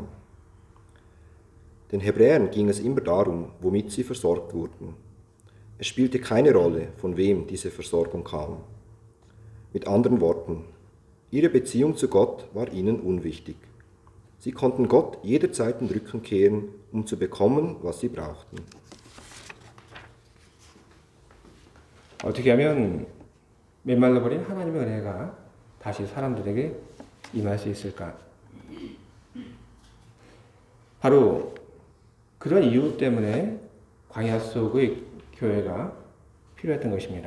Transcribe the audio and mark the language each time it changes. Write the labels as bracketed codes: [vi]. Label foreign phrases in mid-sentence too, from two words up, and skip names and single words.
[de] Den Hebräern ging es immer darum, womit sie versorgt wurden. Es spielte keine Rolle, von wem diese Versorgung kam. Mit anderen Worten, ihre Beziehung zu Gott war ihnen unwichtig. Sie konnten Gott jederzeit den Rücken kehren, um zu bekommen, was sie brauchten. [ko] 어떻게 하면 메말라버린 하나님의 은혜가 다시 사람들에게 임할 수 있을까? 바로 그런 이유 때문에 광야 속의 교회가 필요했던 것입니다.